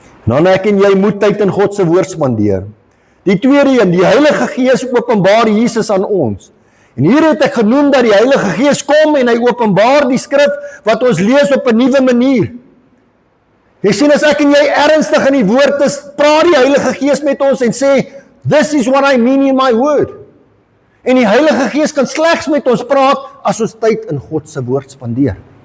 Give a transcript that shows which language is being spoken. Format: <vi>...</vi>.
<af>Nou ek en jy moet tyd in God se woord spandeer. Die tweede een, die Heilige Gees openbaar Jesus aan ons. En hier het ek genoem dat die Heilige Gees kom en hy openbaar die skrif wat ons lees op 'n nuwe manier. Jy sien, as ek en jy ernstig in die woord is, praat die Heilige Gees met ons en sê,</af> <en>this is what I mean in my word.</en> <af>En die Heilige Gees kan slegs met ons praat as ons tyd in God se woord spandeer.</af>